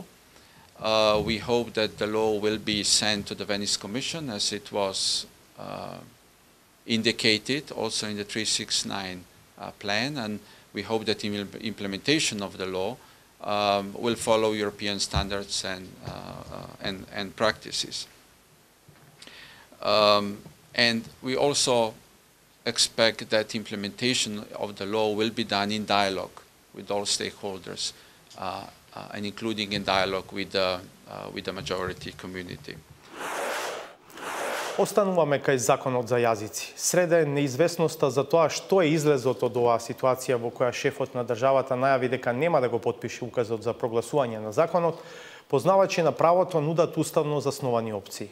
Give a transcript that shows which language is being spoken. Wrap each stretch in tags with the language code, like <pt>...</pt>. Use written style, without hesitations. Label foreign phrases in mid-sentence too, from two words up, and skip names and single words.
<en>We hope that the law will be sent to the Venice Commission, as it was indicated also in the 369 plan, and we hope that implementation of the law will follow European standards and practices. And we also expect that implementation of the law will be done in dialogue with all stakeholders, and including in dialogue with the majority community.</en> <mk>Остануваме кај законот за јазици. Среде неизвестноста за тоа што е излезот од оваа ситуација во која шефот на државата најави дека нема да го потпише указот за прогласување на законот, познавачи на правото нудат уставно засновани опции.</mk>